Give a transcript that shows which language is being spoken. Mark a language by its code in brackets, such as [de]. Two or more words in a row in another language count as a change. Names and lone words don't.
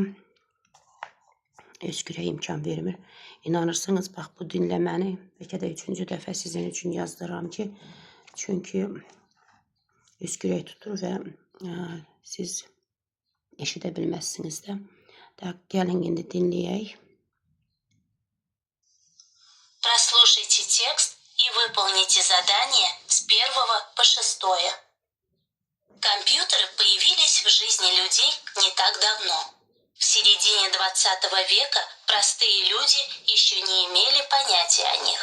[az] Öskürək imkan vermir. İnanırsınız, bax bu dinləməni bəlkə də 3-cü dəfə sizin üçün yazdıram ki, çünki öskürək tutur və siz eşidə bilməzsiniz də. Gəlin indi dinləyək. [ru] Прослушайте текст и выполните задание с 1 по 6. Компьютеры появились в жизни людей не так давно. В середине 20 века простые люди еще не имели понятия о них.